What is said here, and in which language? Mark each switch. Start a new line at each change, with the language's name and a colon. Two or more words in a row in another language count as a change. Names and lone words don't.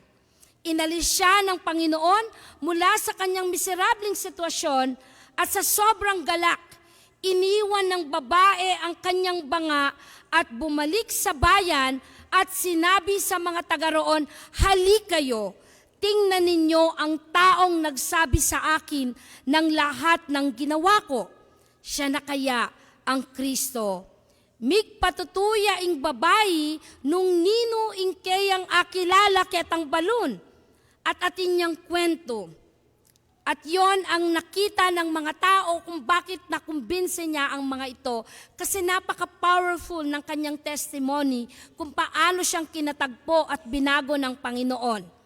Filipino: Inalis siya ng Panginoon mula sa kanyang miserableng sitwasyon at sa sobrang galak, iniwan ng babae ang kanyang banga at bumalik sa bayan at sinabi sa mga taga roon, "Halik kayo, tingnan ninyo ang taong nagsabi sa akin ng lahat ng ginawa ko. Siya na kaya ang Kristo."
Pampanga: Migpatutuya ing babayi nung nino ing kayang akilala ketang balon at atin niyang kwento.
Filipino: At yon ang nakita ng mga tao kung bakit nakumbinse niya ang mga ito kasi napaka-powerful ng kanyang testimony kung paano siyang kinatagpo at binago ng Panginoon.